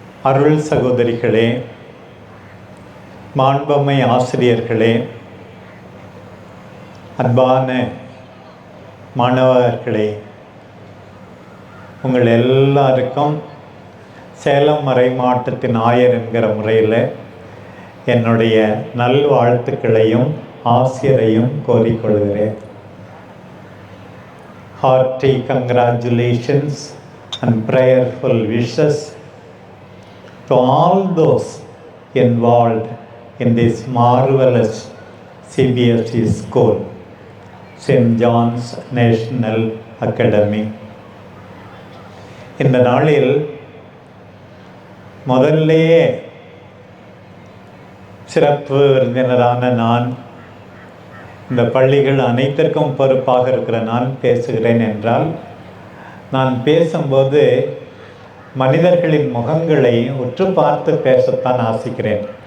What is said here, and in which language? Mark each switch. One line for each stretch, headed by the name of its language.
Tamil: அருள் சகோதரிகளே, மாண்பமை ஆசிரியர்களே, அன்பான மாணவர்களே, உங்கள் எல்லாருக்கும் சேலம் மறை மாவட்டத்தின் ஆயர் என்கிற முறையில் என்னுடைய நல்வாழ்த்துக்களையும் ஆசிரியரையும் கோரிக்கொள்கிறேன்.
English: Hearty congratulations and prayerful wishes to all those involved in this marvelous CBSE school, St. John's National Academy.
Tamil: இந்த நாளில் முதல்லையே சிறப்பு விருந்தினரான நான், இந்த பள்ளிகள் அனைத்திற்கும் பொறுப்பாக இருக்கிற நான் பேசுகிறேன் என்றால், நான் பேசும்போது மனிதர்களின் முகங்களை உற்று பார்த்து பேசத்தான் ஆசிக்கிறேன்.